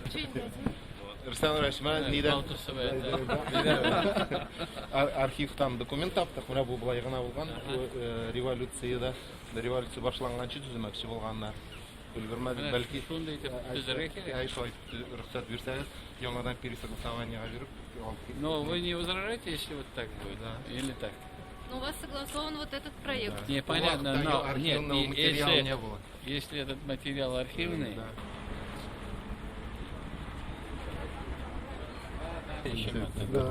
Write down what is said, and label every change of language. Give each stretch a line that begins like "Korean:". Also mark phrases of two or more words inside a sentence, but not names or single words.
Tatar: Рустам Ильич, мен ниден архивтан документ таптык. Менә бу булай гына булган революцияда, революция башланганчы төземәкче булганнар. Өлгермәдек, бәлки шундый итеп төзәргә кирәк. Шулай рөхсәт бирсәгез, яңадан пересогласованиегә биреп алып китәргә.
Russian: Но вы не возражаете, если вот так будет, или так? Но у вас согласован вот этот проект. Непонятно, но нет, материала не было. если этот материал архивный, Да.